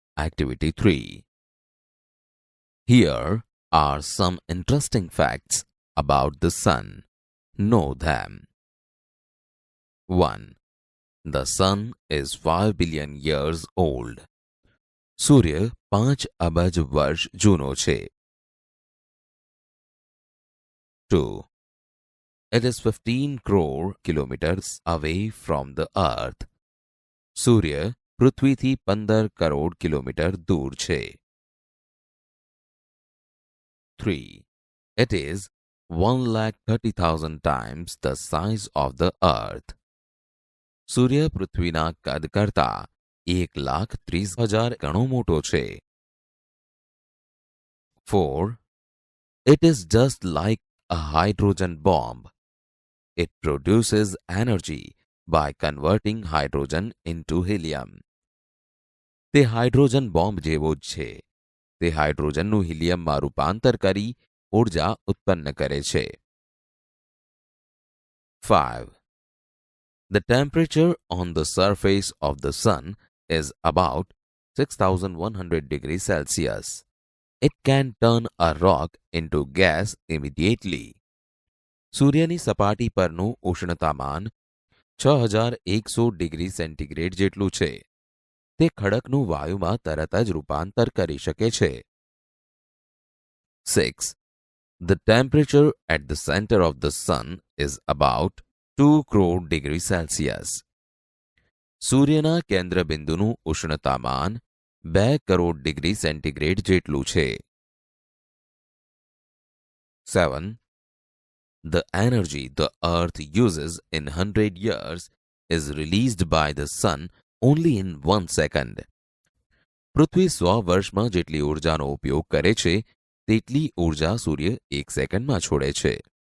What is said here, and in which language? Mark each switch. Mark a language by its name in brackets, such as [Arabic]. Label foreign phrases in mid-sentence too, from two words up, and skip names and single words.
[English] Activity 3. Here are some interesting facts about the Sun. Know them. 1. The Sun is 5 billion years old. [Gujarati] સૂર્ય 5 અબજ વર્ષ જૂનો છે. [English] 2. It is 15 crore kilometers away from the Earth. [Gujarati] સૂર્ય પૃથ્વીથી 15 કરોડ કિલોમીટર દૂર છે. [English] 3. It is 1,30,000 times the size of the Earth. [Gujarati] સૂર્ય પૃથ્વીના કદ કરતા 1,30,000 ગણો મોટો છે. [English] 4. It is just like a hydrogen bomb. It produces energy by converting hydrogen into helium. [Gujarati] તે [English] hydrogen bomb [Gujarati] જેવો જ છે. તે હાઇડ્રોજનનું હિલિયમમાં રૂપાંતર કરી ઊર્જા ઉત્પન્ન કરે છે. [English] 5. The temperature on the surface of the Sun is about 6,100 degrees Celsius. It can turn a rock into gas immediately. [Gujarati] સૂર્યની સપાટી પરનું ઉષ્ણતામાન 6,100 [English] degree centigrade [Gujarati] જેટલું છે. તે ખડકનું વાયુમાં તરત જ રૂપાંતર કરી શકે છે. [English] 6. The temperature at the center of the Sun is about 2 crore degrees Celsius. [Gujarati] સૂર્યના કેન્દ્રબિંદુનું ઉષ્ણતામાન 2 કરોડ [English] degree centigrade [Gujarati] જેટલું છે. [English] 7. The energy the Earth uses in 100 years is released by the Sun only in 1 second. [Gujarati] પૃથ્વી 100 વર્ષમાં જેટલી ઊર્જાનો ઉપયોગ કરે છે તેટલી ઊર્જા સૂર્ય 1 સેકન્ડમાં છોડે છે.